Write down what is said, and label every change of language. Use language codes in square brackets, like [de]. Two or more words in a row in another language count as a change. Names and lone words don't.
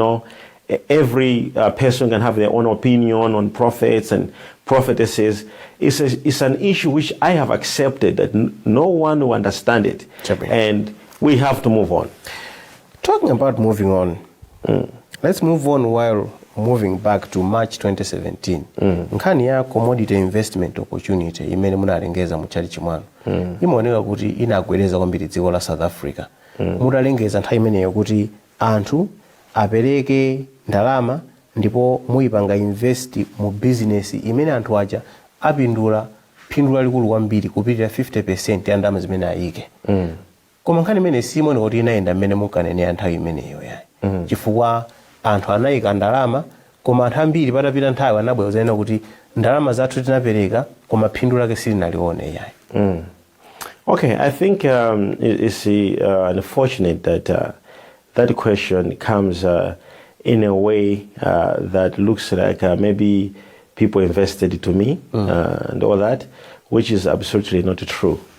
[en] Every person can have their own opinion on prophets and prophetesses. It's an issue which I have accepted that no one will understand it. And we have to move on. Talking about moving on, let's move on while moving back to March 2017. [ny] Nkhani ya [en] commodity investment opportunity [ny] imene munalengeza mu chalichi mwanu. Imaoneka kuti inagwedeza kwambiri dziko la South Africa. Mutalengeza nthawi imeneyo kuti anthu apereke ndalama ndipo muyipanga invest mu business imene anthu aja apindula phindu likulu kwambiri kupitira 50% ya ndalama zimene ayike. Koma nkhani imene simone kuti inayenda mmene munkanenera nthawi imeneyo yayi. Chifukwa anthu anayika ndalama koma anthu ambiri patapita nthawi anabwera kuti ndalama zathu tinapereka koma phindu lake silinalione yayi. [en] Okay, I think it's unfortunate that that question comes in a way that looks like maybe people invested to me and all that, which is absolutely not true.